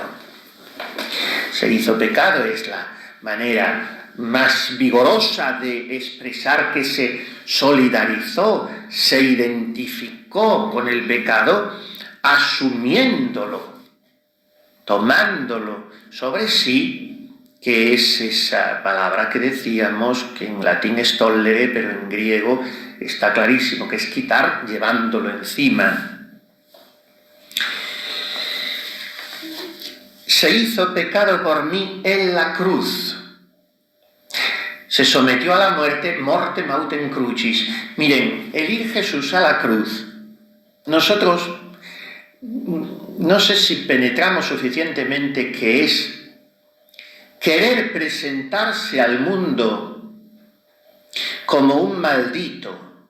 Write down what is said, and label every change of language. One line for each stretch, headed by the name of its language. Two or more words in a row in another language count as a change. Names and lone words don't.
Spanish: Se hizo pecado es la manera más vigorosa de expresar que se solidarizó, se identificó con el pecado, asumiéndolo, tomándolo sobre sí, que es esa palabra que decíamos, que en latín es tollere, pero en griego está clarísimo, que es quitar llevándolo encima. Se hizo pecado por mí en la cruz. Se sometió a la muerte,
Latin: morte mautem crucis.
Spanish: Miren, el ir Jesús a la cruz, nosotros no sé si penetramos suficientemente que es querer presentarse al mundo como un maldito.